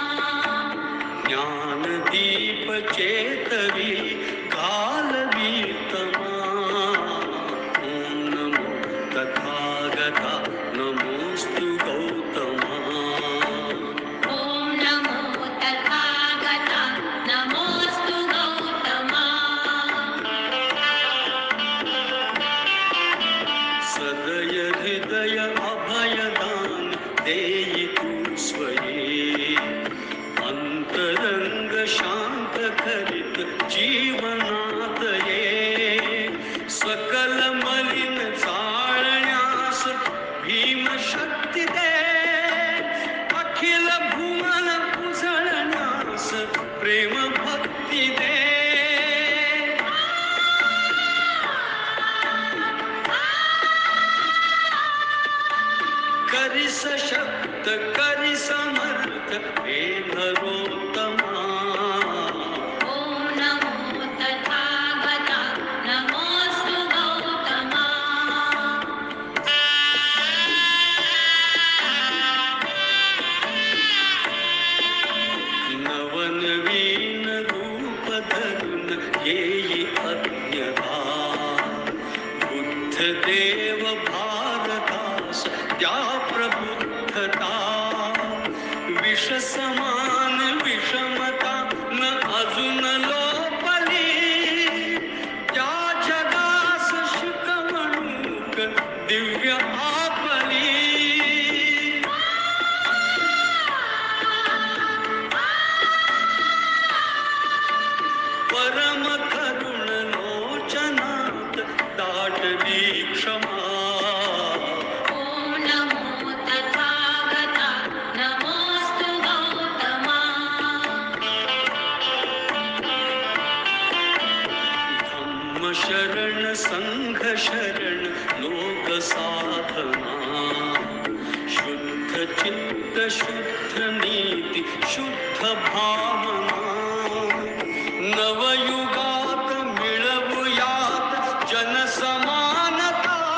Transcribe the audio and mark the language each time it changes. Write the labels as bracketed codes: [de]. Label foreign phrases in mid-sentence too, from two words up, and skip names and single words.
[mr] ज्ञानदीप चेतवी कालवीतमा [sa] ॐ नमो तथागता नमोऽस्तु गौतमा ॐ नमो तथागता नमोऽस्तु गौतमा [mr] सदय हृदय अभयदान देयि तू स्वये अंतरंग शांत करित जीवनात ये सकल मलिन चाळण्यास भीम शक्ती दे अखिल भुवन उजळण्यास प्रेम भक्ती दे करी सशक्त करी समर्थ हे नरोत्तमा [sa] ॐ नमो तथागता नमोऽस्तु गौतमा [mr] नवनवीन रूप धरून येई अज्ञता बुद्ध देव भारतास त्या प्रबुद्धता विष समान विषमता न अजून लोपली त्या जगास शिकवणूक दिव्य आपली परम करुण लोचनात दाटली क्षमा [sa] ॐ नमो तथागता नमोऽस्तु गौतमा [mr] धम्म शरण संघ शरण लोक साधना शुद्ध चित्त शुद्ध नीती शुद्ध भावना नवयुगात मिळवूयात जनसमानता